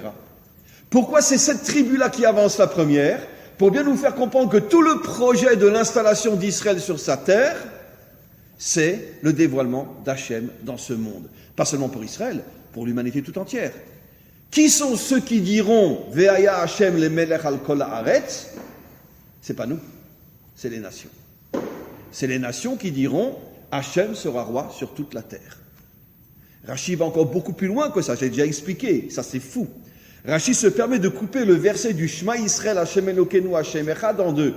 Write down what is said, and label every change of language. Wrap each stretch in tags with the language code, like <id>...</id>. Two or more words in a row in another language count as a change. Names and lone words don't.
<fr>Pourquoi c'est cette tribu-là qui avance la première? Pour bien nous faire comprendre que tout le projet de l'installation d'Israël sur sa terre, c'est le dévoilement d'Hachem dans ce monde. Pas seulement pour Israël, pour l'humanité tout entière. Qui sont ceux qui diront «</fr> <he>והיה ה' למלך על כל הארץ</he> <fr>» C'est pas nous, c'est les nations. C'est les nations qui diront « Hachem sera roi sur toute la terre ». Rashi va encore beaucoup plus loin que ça, j'ai déjà expliqué, ça c'est fou. Rashi se permet de couper le verset du</fr> <he>שמע ישראל ה' אלוקינו ה' אחד</he> <fr>en deux.</fr>